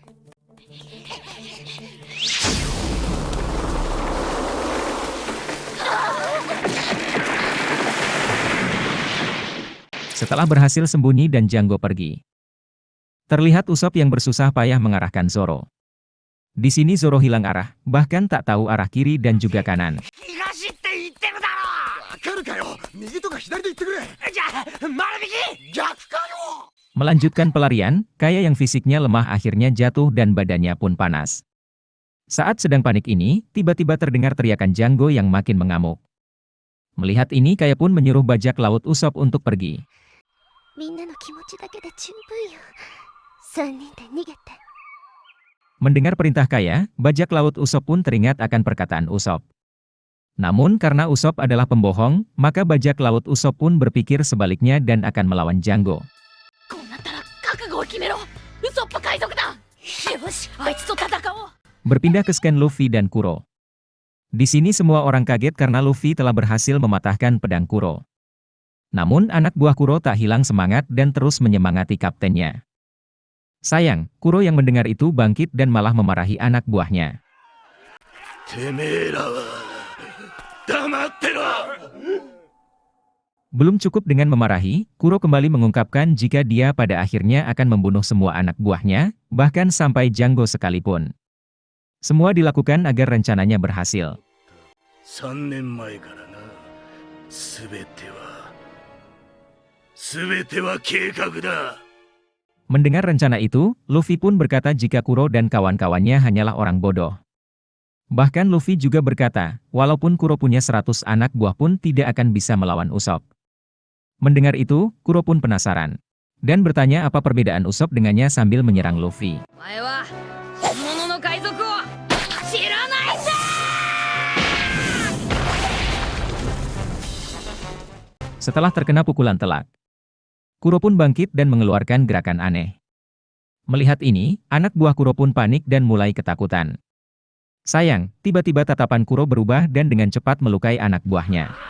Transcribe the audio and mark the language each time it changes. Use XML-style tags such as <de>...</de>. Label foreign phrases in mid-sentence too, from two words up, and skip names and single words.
<id>Setelah berhasil sembunyi dan Django pergi, terlihat Usopp yang bersusah payah mengarahkan Zoro. Di sini Zoro hilang arah, bahkan tak tahu arah kiri dan juga kanan.</id> <ja>東って言ってるだろ！分かるかよ？右とか左で言ってくれ! まる右！逆かよ!</ja> <id>Melanjutkan pelarian, Kaya yang fisiknya lemah akhirnya jatuh dan badannya pun panas. Saat sedang panik ini, tiba-tiba terdengar teriakan Django yang makin mengamuk. Melihat ini Kaya pun menyuruh bajak laut Usopp untuk pergi.</id> <ja>みんなの気持ちだけで十分よ. 3人で逃げて。</ja> <id>Mendengar perintah Kaya, bajak laut Usopp pun teringat akan perkataan Usopp. Namun karena Usopp adalah pembohong, maka bajak laut Usopp pun berpikir sebaliknya dan akan melawan Django.</id> <ja>こうなったら覚悟を決めろ！ウソップ海賊団！よし、あいつと戦おう！</ja> <id>Berpindah ke scan Luffy dan Kuro. Di sini semua orang kaget karena Luffy telah berhasil mematahkan pedang Kuro. Namun anak buah Kuro tak hilang semangat dan terus menyemangati kaptennya. Sayang, Kuro yang mendengar itu bangkit dan malah memarahi anak buahnya.</id> <ja>てめえらは黙ってろ!</ja> <id>Belum cukup dengan memarahi, Kuro kembali mengungkapkan jika dia pada akhirnya akan membunuh semua anak buahnya, bahkan sampai Django sekalipun. Semua dilakukan agar rencananya berhasil.</id> <ja>3 年前からな。全ては計画だ。</ja> <id>Mendengar rencana itu, Luffy pun berkata jika Kuro dan kawan-kawannya hanyalah orang bodoh. Bahkan Luffy juga berkata, walaupun Kuro punya 100 anak buah pun tidak akan bisa melawan Usopp. Mendengar itu, Kuro pun penasaran. Dan bertanya apa perbedaan Usopp dengannya sambil menyerang Luffy.</id> <ja>お前は本物の海賊を知らないぜ！</ja> <id>Setelah terkena pukulan telak, Kuro pun bangkit dan mengeluarkan gerakan aneh. Melihat ini, anak buah Kuro pun panik dan mulai ketakutan. Sayang, tiba-tiba tatapan Kuro berubah dan dengan cepat melukai anak buahnya.</id>